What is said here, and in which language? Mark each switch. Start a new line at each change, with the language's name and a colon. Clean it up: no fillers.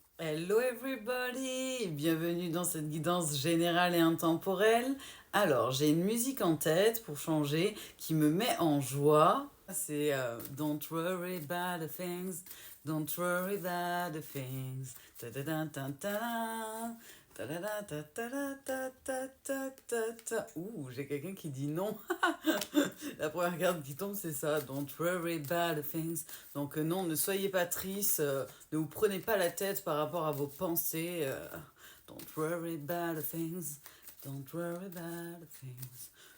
English: Hello everybody,
French: bienvenue dans cette guidance générale et intemporelle. Alors, j'ai une musique en tête pour changer qui me met en joie. C'est
English: Don't worry about the things, don't worry about the things. Ta-da-da-ta-ta-da, ta-da-da-ta-ta-da-ta-ta-ta-ta.
French: Ouh, j'ai quelqu'un qui dit non. La première carte qui tombe, c'est ça.
English: Don't worry about the things.
French: Donc non, ne soyez pas triste. Ne vous prenez pas la tête par rapport à vos pensées.
English: Don't worry about the things. Don't worry about the things.